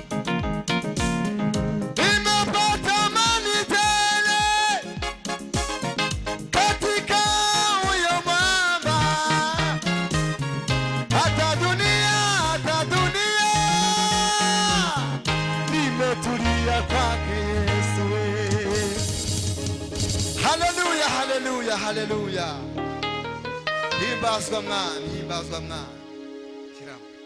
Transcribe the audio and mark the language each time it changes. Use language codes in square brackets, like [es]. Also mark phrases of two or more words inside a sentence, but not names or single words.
[sw] Nimepata amani tele katika huyo mwamba, hata dunia nimetulia kwake Yesu. Haleluya, haleluya, haleluya. [rw] Himbazwa mwami, himbazwa mwami. Shiramo.